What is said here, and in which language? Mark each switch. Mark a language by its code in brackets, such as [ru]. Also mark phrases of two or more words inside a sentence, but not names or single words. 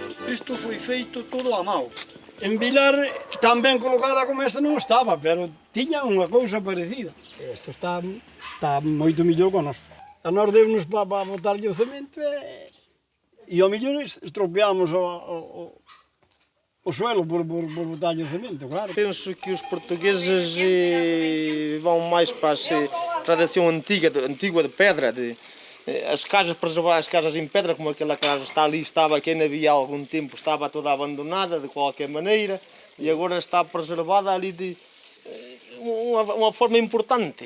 [gl] Isto foi feito todo a mão. En Vilar tan ben colocada como esta non estaba, pero tiña unha cousa parecida. Isto está moito millor con nós. A nós debemos para botarlle o cemento e ao mellor estropeamos o suelo por botarlle o cemento, claro. [pt] Penso que os portugueses vão mais para a tradição antiga de pedra, as casas, preservar as casas em pedra, como aquela casa está ali, estava, que ainda havia há algum tempo, estava toda abandonada de qualquer maneira, e agora está preservada ali de uma forma importante.